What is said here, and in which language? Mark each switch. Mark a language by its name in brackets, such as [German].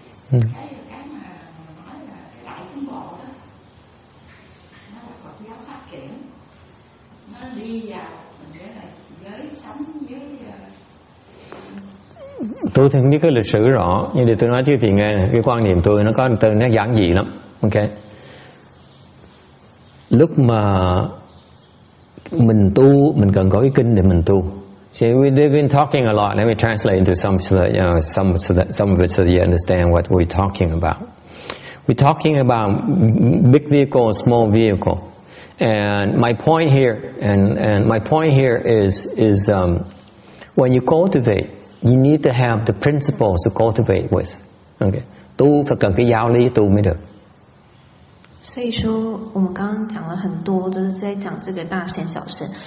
[Vietnamese] Cái mà nói là cái đại tiến bộ đó, nó là Phật giáo phát triển, nó đi vào cái này giới sống với tôi thì không biết cái lịch sử rõ, nhưng để tôi nói cho quý vị nghe này, cái quan niệm tôi nó có một từ nó giản dị lắm. Ok, lúc mà mình tu mình cần có cái kinh để mình tu. [English] See, we've been talking a lot. Let me translate into some of it so that you understand what we're talking about. We're talking about big vehicle and small vehicle, and my point here is when you cultivate, you need to have the principles to cultivate with. [Vietnamese] Okay, tu phải cần cái giáo lý tu mới được. [Chinese] 所以说我们刚刚讲了很多，就是在讲这个大圣小圣。